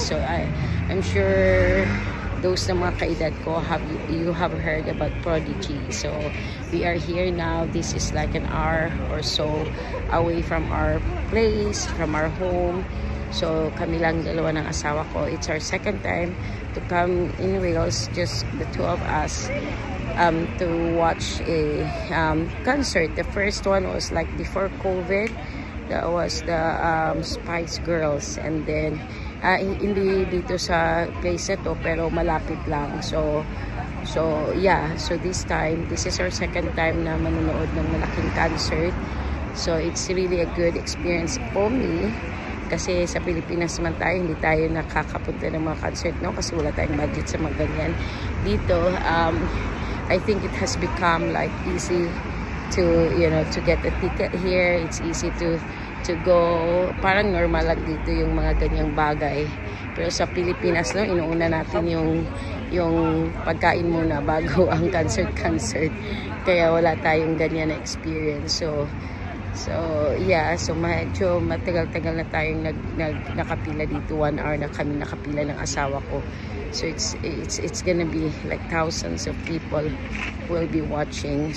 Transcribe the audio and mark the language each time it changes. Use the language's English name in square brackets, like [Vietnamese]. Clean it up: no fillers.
[English] So I'm sure those [Filipino] na mga kaedad ko [English] you have heard about Prodigy. So we are here now. This is like an hour or so away from our place, from our home. [Filipino] So kami lang dalawa ng asawa ko. [English] It's our second time to come in Wales, just the two of us, to watch a concert. The first one was like before COVID. That was the Spice Girls, and then [Filipino] hindi dito sa place na to pero malapit lang. [English] So yeah, so this is our second time [Filipino] na manonood ng malaking concert. [English] So it's really a good experience for me [Filipino] kasi sa Pilipinas naman tayo, hindi tayo nakakapunta ng mga concert, no, kasi wala tayong budget sa mga ganyan. [English] Dito I think it has become like easy to, you know, to get a ticket here. It's easy to go. [Filipino] Parang normal lang dito yung mga ganyang bagay. Pero sa Pilipinas, no, inuuna natin yung pagkain muna bago ang concert. Kaya wala tayong ganyan na experience. So yeah, so medyo matagal-tagal na tayong nakapila dito. 1 hour na kami nakapila ng asawa ko. [English] So it's gonna be like thousands of people will be watching.